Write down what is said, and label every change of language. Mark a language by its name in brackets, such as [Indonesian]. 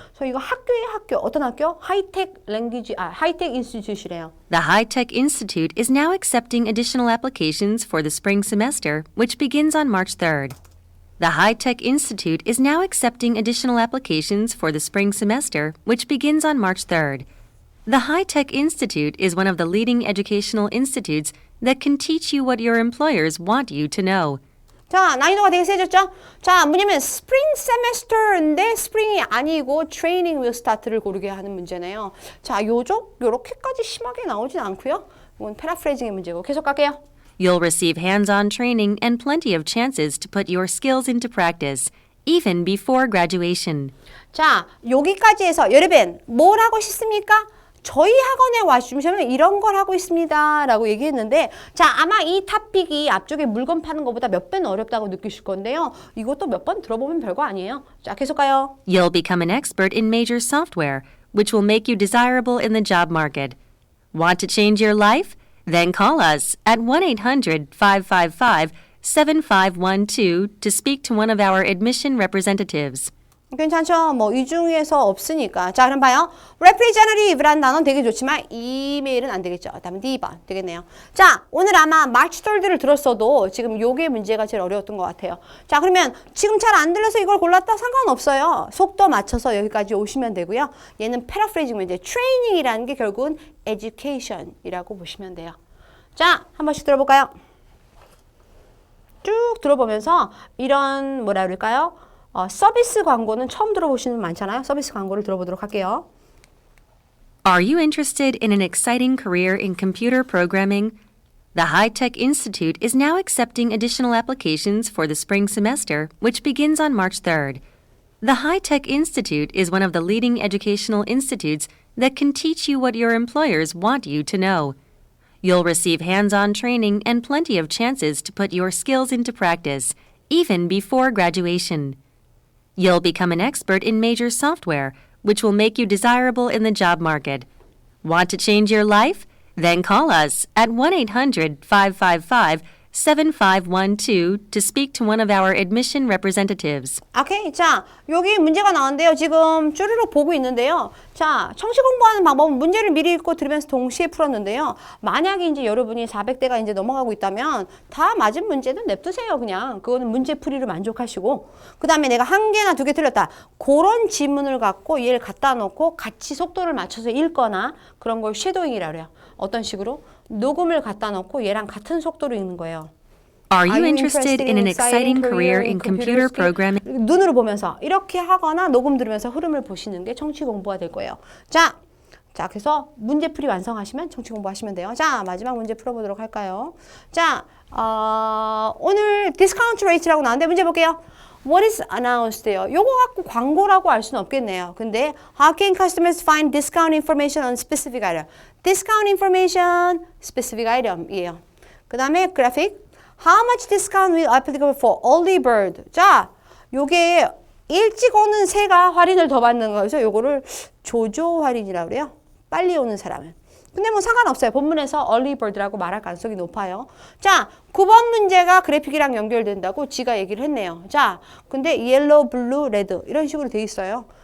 [Korean] 그래서 이거 학교의 학교, 어떤 학교? 하이텍 인스티튜트래요. [English] The High-Tech Institute is now accepting additional applications for the spring semester, which begins on March 3rd. The High-Tech Institute is now accepting additional applications for the spring semester, which begins on March 3rd. The High-Tech Institute is one of the leading educational institutes that can teach you what your employers want you to know. [Korean] 자, 난이도가 되게 세졌죠? 자, 뭐냐면 스프링 세메스터인데 스프링이 아니고 트레이닝 [English] will start [Korean] 를 고르게 하는 문제네요. 자, 요렇게까지 심하게 나오진 않고요. 이건 패라프레이징의 문제고. 계속 갈게요. [English] You'll receive hands-on training and plenty of chances to put your skills into practice, even before graduation. [Korean] 자, 여기까지 해서 여러분 뭘 하고 싶습니까? 저희 학원에 와주시면 이런 걸 하고 있습니다 라고 얘기했는데 자 아마 이 토픽이 앞쪽에 물건 파는 것보다 몇 배는 어렵다고 느끼실 건데요. 이것도 몇 번 들어보면 별거 아니에요. 자 계속 가요. [English] You'll become an expert in major software, which will make you desirable in the job market. Want to change your life? Then call us at 1-800-555-7512 to speak to one of our admission representatives. [Korean] 괜찮죠? 뭐 이 중에서 없으니까. 자 그럼 봐요. representative라는 단어는 되게 좋지만 이메일은 안 되겠죠. 다음은 D번 되겠네요. 자 오늘 아마 March 3rd를 들었어도 지금 요게 문제가 제일 어려웠던 것 같아요. 자 그러면 지금 잘 안 들려서 이걸 골랐다? 상관없어요. 속도 맞춰서 여기까지 오시면 되고요. 얘는 paraphrasing 문제. training이라는 게 결국은 education이라고 보시면 돼요. 자 한 번씩 들어볼까요? 쭉 들어보면서 이런 뭐라 그럴까요? 서비스 광고는 처음 들어보시는 분 많잖아요. 서비스 광고를 들어보도록 할게요. [English] Are you interested in an exciting career in computer programming? The High-Tech Institute is now accepting additional applications for the spring semester, which begins on March 3rd. The High-Tech Institute is one of the leading educational institutes that can teach you what your employers want you to know. You'll receive hands-on training and plenty of chances to put your skills into practice, even before graduation. You'll become an expert in major software, which will make you desirable in the job market. Want to change your life? Then call us at 1-800-555-7512 to speak to one of our admission representatives. [Korean] 오케이. 자, 여기 문제가 나왔는데요. 지금 쭈르륵 보고 있는데요. 자, 청시 공부하는 방법은 문제를 미리 읽고 들으면서 동시에 풀었는데요. 만약에 이제 여러분이 400대가 이제 넘어가고 있다면 다 맞은 문제는 냅두세요. 그냥. 그거는 문제풀이로 만족하시고. 그 다음에 내가 한 개나 두 개 틀렸다. 그런 지문을 갖고 얘를 갖다 놓고 같이 속도를 맞춰서 읽거나 그런 걸 쉐도잉이라고 그래요. 어떤 식으로? 녹음을 갖다 놓고 얘랑 같은 속도로 읽는 거예요. [English] Are you interested in an exciting career in computer programming? [Korean] 눈으로 보면서 이렇게 하거나 녹음 들으면서 흐름을 보시는 게 청취 공부가 될 거예요. 자, 그래서 문제풀이 완성하시면 청취 공부하시면 돼요. 자, 마지막 문제 풀어보도록 할까요? 자, 오늘 discount rate라고 나왔는데 문제 볼게요. [English] What is announce드요? [Korean] 요거 갖고 광고라고 할 수는 없겠네요. 근데 [English] how can customers find discount information on specific item? Discount information, specific item이에요. [Korean] 그 다음에 [English] graphic. How much discount will applicable for early bird? [Korean] 자, 요게 일찍 오는 새가 할인을 더 받는 거여서 요거를 조조 할인이라고 그래요. 빨리 오는 사람은. 근데 뭐 상관없어요. 본문에서 early bird라고 말할 가능성이 높아요. 자, 9번 문제가 그래픽이랑 연결된다고 지가 얘기를 했네요. 자, 근데 [English] yellow, blue, red [Korean] 이런 식으로 돼 있어요.